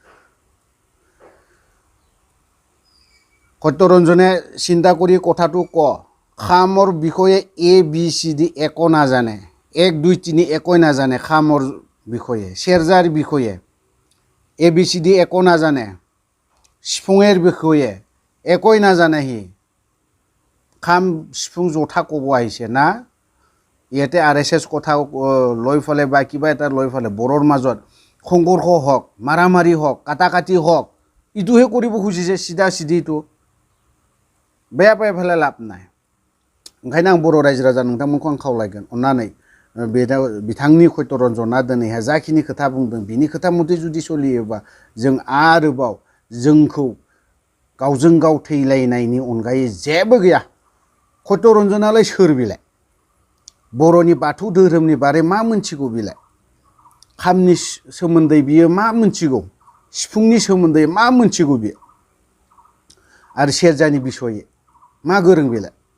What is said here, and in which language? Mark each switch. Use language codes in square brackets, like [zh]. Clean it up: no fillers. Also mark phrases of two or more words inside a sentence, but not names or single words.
[as] সত্যৰঞ্জনে চিন্তা কৰি কথাটো ক খামৰ বিষয়ে ABCD একো নাজানে 1 2 3 একোই নাজানে খামৰ বিষয়ে শেৰজাৰ বিষয়ে ABCD একো নাজানে সিফুঙেৰ বিষয়ে একোই নাজানে হি খাম সিফুং জথা ক'ব আহিছে না ইয়াতে RSS কথা লৈ ফলে বা কিবা এটা লৈ ফলে বড়োৰ মাজত সংঘৰ্ষ হওক মাৰামাৰি হওক কাটাকাটি হওক ইটোহে কৰিব খুজিছে সিধা সিধিটো বেয়া পাই ফেলে লাভ নাই [brx] ओंखायनो आं बर' रायजो राजा नोंथांमोनखौ आं खावलायगोन अन्नानै बिथांनि सत्यरन्जना दिनैहाय जाखिनि खोथा बुंदों बिनि खोथा मथे जुदि सोलियोबा जों आरोबाव जोंखौ गावजों गाव थैलायनायनि अनगायै जेबो गैया सत्यरन्जनालाय सोर बिलाय बर'नि बाथौ धोरोमनि बारै मा मोनथिगौ बिलाय खामनि सोमोन्दै बियो मा मोनथिगौ सिफुंनि सोमोन्दै मा मोनथिगौ बियो आरो सेरजानि बिसयै मा गोरों बेलाय